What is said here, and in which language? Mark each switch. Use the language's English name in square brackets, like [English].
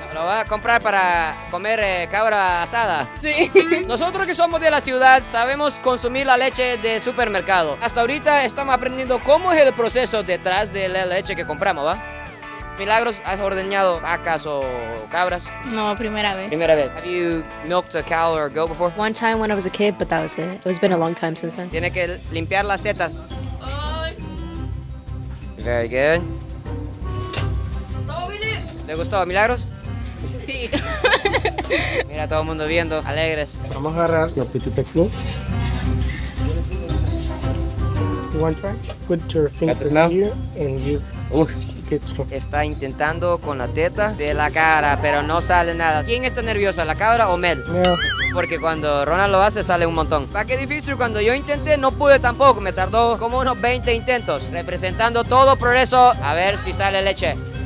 [Spanish] ¿Lo va a comprar para comer cabra asada? Sí. Nosotros que somos de la ciudad sabemos consumir la leche del supermercado. Hasta ahorita estamos aprendiendo cómo es el proceso detrás de la leche que compramos, ¿va? Milagros, ¿has ordeñado vacas o cabras? No, primera vez. Primera vez. [English] Have you milked a cow or a goat before? One time when I was a kid, but that was it. It's been a long time since then. [Spanish] Tiene que limpiar las tetas. [English] Very good. [Spanish] ¿Le gustó, Milagros? Sí. Mira, todo el mundo viendo, alegres. Vamos a agarrar la petita club. [English] You want to try? Put your finger here and you get some. [Spanish] Está intentando con la teta de la cara, pero no sale nada. ¿Quién está nerviosa, la cabra o Mel? No. Porque cuando Ronald lo hace, sale un montón. ¿Para qué difícil? Cuando yo intenté, no pude tampoco. Me tardó como unos 20 intentos. Representando todo Progreso, a ver si sale leche.